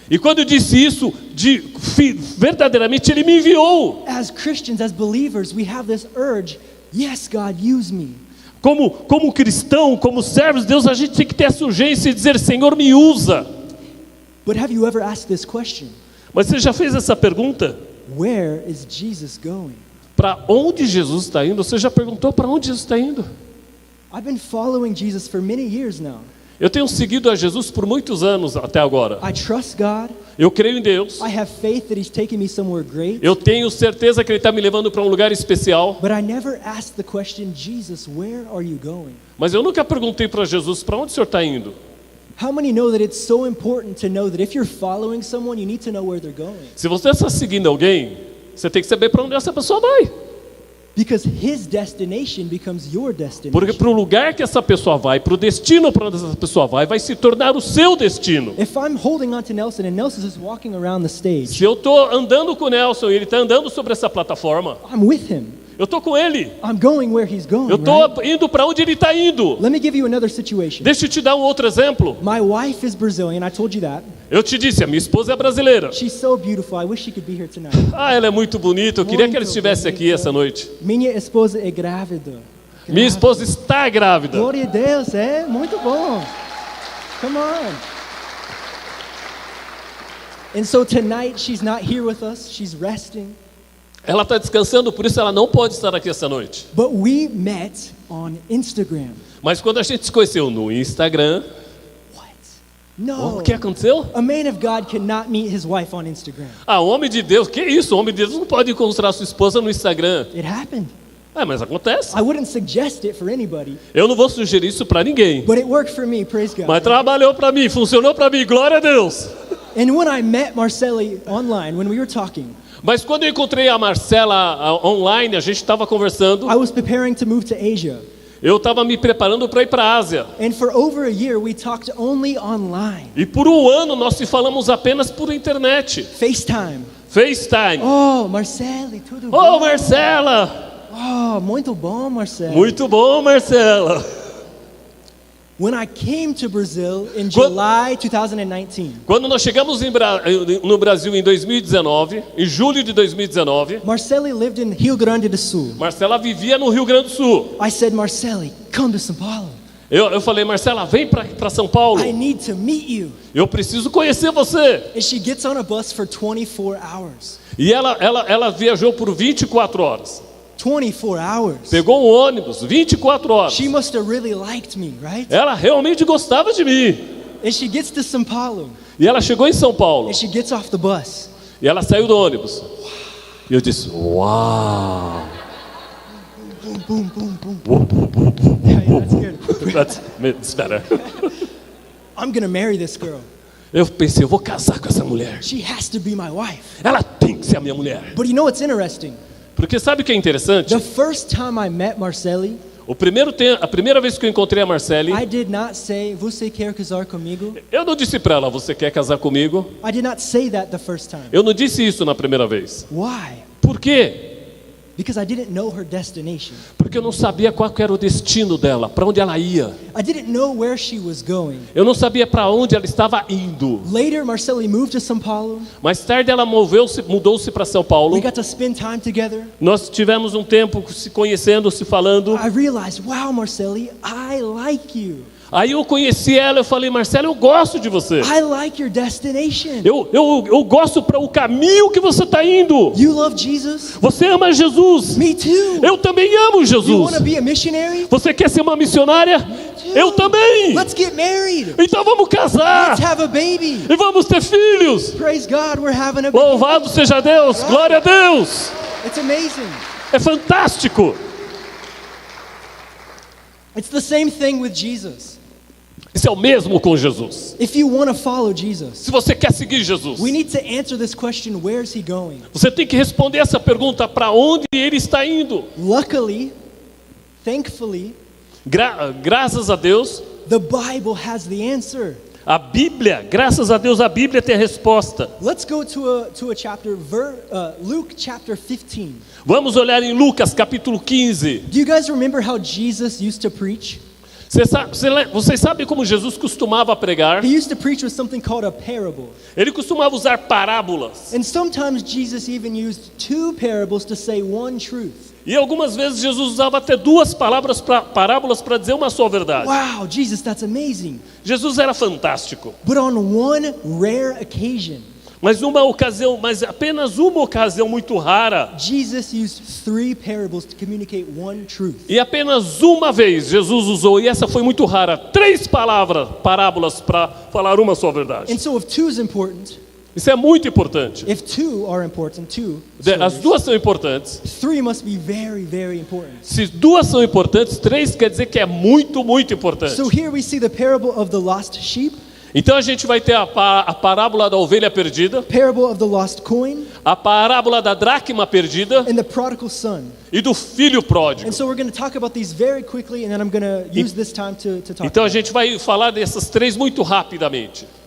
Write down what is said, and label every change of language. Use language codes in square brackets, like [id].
[pt] E quando eu disse isso, verdadeiramente Ele me enviou. [en] As Christians, as believers, we have this urge, yes, God, use me. [pt] Como cristão, como servos de Deus, a gente tem que ter essa urgência e dizer, Senhor, me usa. [en] But have you ever asked this question? [pt] Mas você já fez essa pergunta? [en] Where is Jesus going? [pt] Para onde Jesus está indo? Você já perguntou para onde Jesus está indo? [en] I've been following Jesus for many years now. [pt] Eu tenho seguido a Jesus por muitos anos até agora. [en] I trust God. [pt] Eu creio em Deus. [en] I have faith that he's taking me somewhere great. [pt] Eu tenho certeza que Ele está me levando para um lugar especial. [en] But I never asked the question, Jesus, where are you going? [pt] Mas eu nunca perguntei para Jesus, para onde o Senhor está indo? [en] How many know that it's so important to know that if you're following someone, you need to know where they're going? [pt] Se você está seguindo alguém, você tem que saber para onde essa pessoa vai. [en] Because his destination becomes your destination. [pt] Porque para o lugar que essa pessoa vai, para o destino para onde essa pessoa vai se tornar o seu destino. [en] If I'm holding on to Nelson and Nelson is walking around the stage, [pt] Se eu estou andando com o Nelson e ele está andando sobre essa plataforma, [en] I'm with him. [pt] eu estou com ele. [en] I'm going where he's going, [pt] Eu estou [en] right? [pt] indo para onde ele está indo. [en] Let me give you another situation. [pt] Deixa eu te dar um outro exemplo. [en] My wife is Brazilian, I told you that. [pt] Eu te disse, a minha esposa é brasileira. [en] She's so beautiful, I wish she could be here tonight. [pt] Ela é muito bonita. Eu queria que ela estivesse aqui essa noite. Minha esposa é grávida. Minha esposa está grávida. Glória a Deus, é muito bom. [en] Come on. And so tonight she's not here with us, she's resting. [pt] Ela está descansando, por isso ela não pode estar aqui essa noite. [en] But we met on Instagram. [pt] Mas quando a gente se conheceu no Instagram, [en] What? No. [pt] o que aconteceu? [en] A man of God cannot meet his wife on Instagram. [pt] O homem de Deus, que isso? O homem de Deus não pode encontrar sua esposa no Instagram. [en] It happened. [pt] Mas acontece. [en] I wouldn't suggest it for anybody, [pt] Eu não vou sugerir isso para ninguém. [en] but it worked for me, praise God. [pt] Mas trabalhou para mim, funcionou para mim, glória a Deus. [en] And when I met Marceli online, when we were talking, [pt] Mas quando eu encontrei a Marcela online, a gente estava conversando, [en] I was preparing to move to Asia. [pt] eu estava me preparando para ir para a Ásia. [en] And for over a year, we talked only online. [pt] E por um ano nós se falamos apenas por internet. [en] FaceTime. [pt] FaceTime. Oh, Marceli, tudo Ô, bom? Marcela! Oh, muito bom, Marceli. Muito bom, Marcela. [en] When I came to Brazil in July 2019, [pt] Quando nós chegamos no Brasil em 2019, em julho de 2019, [en] Marceli lived in Rio Grande do Sul. [pt] Marcela vivia no Rio Grande do Sul. [en] I said, Marceli, come to São Paulo. [pt] Eu falei, Marcela, vem para São Paulo. [en] I need to meet you. [pt] Eu preciso conhecer você. [en] And she gets on a bus for 24 hours. [pt] E ela viajou por 24 horas. [en] 24 hours. [pt] Pegou um ônibus, 24 horas. [en] She must have really liked me, right? [pt] Ela realmente gostava de mim. [en] And she gets to São Paulo. [pt] E ela chegou em São Paulo. [en] And she gets off the bus. [pt] E ela saiu do ônibus. E eu disse, uau. [en] Boom, boom, boom, boom. Yeah, that's good. That's better. I'm gonna marry this girl. [pt] Eu pensei, eu vou casar com essa mulher. [en] She has to be my wife. [pt] Ela tem que ser a minha mulher. [en] But you know what's interesting? [pt] Porque sabe o que é interessante? [en] The first time I met Marceli, [pt] A primeira vez que eu encontrei a Marcele, [en] I did not say, [pt] você quer casar comigo? eu não disse para ela, você quer casar comigo? [en] I did not say that the first time. [pt] Eu não disse isso na primeira vez. [en] Why? [pt] Por quê? [en] Because I didn't know her destination. [pt] Porque eu não sabia qual que era o destino dela, para onde ela ia. [en] I didn't know where she was going. [pt] Eu não sabia para onde ela estava indo. [en] Later, Marceli moved to São Paulo. [pt] Mais tarde ela mudou-se para São Paulo. [en] We got to spend time together. [pt] Nós tivemos um tempo se conhecendo, se falando. [en] I realized, wow, Marceli, I like you. [pt] Aí eu conheci ela, eu falei, Marcela, eu gosto de você. [en] I like your destination. [pt] Eu gosto para o caminho que você está indo. [en] You love Jesus? [pt] Você ama Jesus. [en] Me too. [pt] Eu também amo [en] You [pt] Jesus. [en] want to be a missionary? [pt] Você quer ser uma missionária? Eu também. [en] Let's get married. [pt] Então vamos casar. [en] Let's have a baby. [pt] E vamos ter filhos. [en] Praise God, we're having a baby. [pt] Louvado seja Deus. Glória a Deus. [en] It's amazing. [pt] É fantástico. [en] It's the same thing with Jesus. [pt] Isso é o mesmo com Jesus. [en] If you want to follow Jesus, [pt] Se você quer seguir Jesus, [en] we need to answer this question, where's he going? [pt] você tem que responder essa pergunta, para onde ele está indo. [en] Luckily, thankfully, [pt] Graças a Deus, [en] the Bible has the answer. [pt] a Bíblia, graças a Deus, a Bíblia tem a resposta. [en] Let's go to a chapter, Luke chapter 15. [pt] Vamos olhar em Lucas capítulo 15. [en] Do you guys remember how Jesus used to preach? [pt] Vocês sabem como Jesus costumava pregar? [en] He used to preach with something called a parable. [pt] Ele costumava usar parábolas. [en] And sometimes Jesus even used two parables to say one truth. [pt] E algumas vezes Jesus usava até duas parábolas para dizer uma só verdade. [en] Wow, Jesus, that's amazing. [pt] Jesus era fantástico. [en] But on one rare occasion, [pt] Mas apenas uma ocasião muito rara. [en] Jesus used three parables to communicate one truth. [pt] E apenas uma vez Jesus usou, e essa foi muito rara, 3 parábolas para falar uma só verdade. [en] And so if two is important, [pt] Isso é muito importante. [en] if two are important, [pt] As duas são importantes. [en] three must be very, very important. [pt] Se 2 são importantes, 3 quer dizer que é muito, muito importante. [en] So here we see the parable of the lost sheep, [pt] Então a gente vai ter a parábola da ovelha perdida, [en] parable of the lost coin, [pt] a parábola da dracma perdida [en] and the prodigal son. [pt] e do filho pródigo. [en] And so we're going to talk about these very quickly, and then I'm going to use this time to talk [pt] Então a [en] about it. [pt] gente vai falar dessas 3 muito rapidamente.